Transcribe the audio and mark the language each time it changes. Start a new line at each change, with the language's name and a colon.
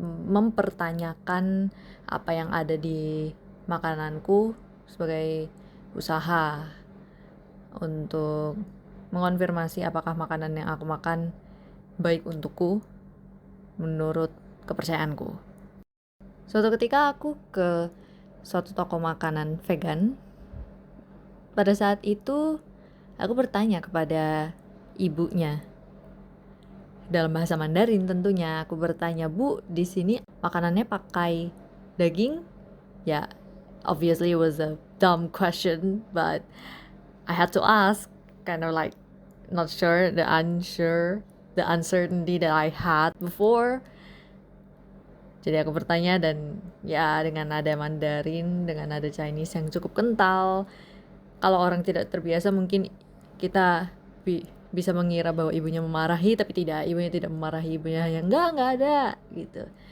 Indonesian: mempertanyakan apa yang ada di makananku sebagai usaha untuk mengonfirmasi apakah makanan yang aku makan baik untukku menurut kepercayaanku. Suatu ketika aku ke suatu toko makanan vegan. Pada saat itu aku bertanya kepada ibunya dalam bahasa Mandarin tentunya. Aku bertanya, "Bu, di sini makanannya pakai daging?"
English: Ya, obviously it was a dumb question, but I had to ask, kind of like not sure, the uncertainty that I had before.
Indonesian: Jadi aku bertanya dan ya dengan nada Mandarin, dengan nada Chinese yang cukup kental. Kalau orang tidak terbiasa mungkin kita bisa mengira bahwa ibunya memarahi, tapi tidak, ibunya tidak memarahi, ibunya yang enggak ada gitu.